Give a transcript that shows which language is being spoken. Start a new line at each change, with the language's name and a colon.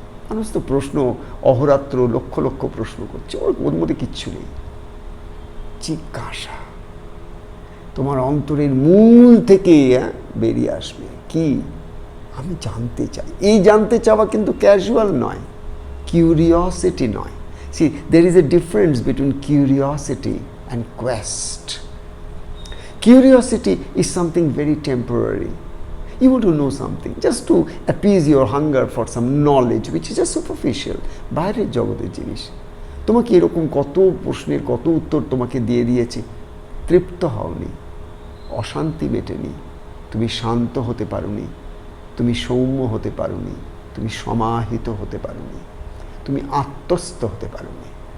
Bangla: মানুষ তো প্রশ্ন অহরাত্র লক্ষ লক্ষ প্রশ্ন করছে, ওর মধ্যে কিচ্ছু নেই। জিজ্ঞাসা তোমার অন্তরের মূল থেকে বেরিয়ে আসবে। কি? আমি জানতে চাই। এই জানতে চাওয়া কিন্তু ক্যাজুয়াল নয়, কিউরিওসিটি নয়।
English: See, there is a difference between curiosity and quest. Curiosity is something very temporary. You want to know something just to appease your hunger for some knowledge which is just superficial.
Bangla: বাইরের জগতের জিনিস। তোমাকে এরকম কত প্রশ্নের কত উত্তর তোমাকে দিয়ে দিয়েছে, তৃপ্ত হওনি, অশান্তি মেটেনি, তুমি শান্ত হতে পারোনি, তুমি সৌম্য হতে পারোনি, তুমি সমাহিত হতে পারোনি, তুমি আত্মস্থ হতে পারোনি।